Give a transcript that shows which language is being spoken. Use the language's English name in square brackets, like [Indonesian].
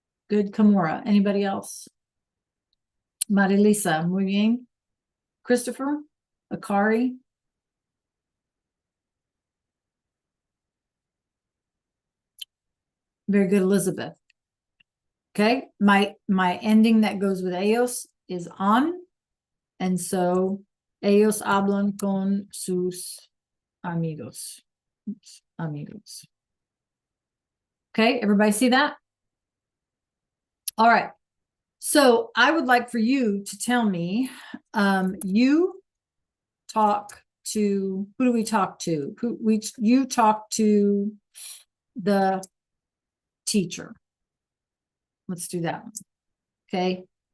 [English] Good, Kamora. Anybody else? Marilisa, [Spanish] muy bien. [English] Christopher? Akari? Very good, Elizabeth. Okay, my ending that goes with ellos is on. And so [Spanish] ellos hablan con sus amigos. Amigos. [English] Okay, everybody see that? All right. So I would like for you to tell me, you talk to, who do we talk to? You talk to the teacher. Let's do that one. Okay.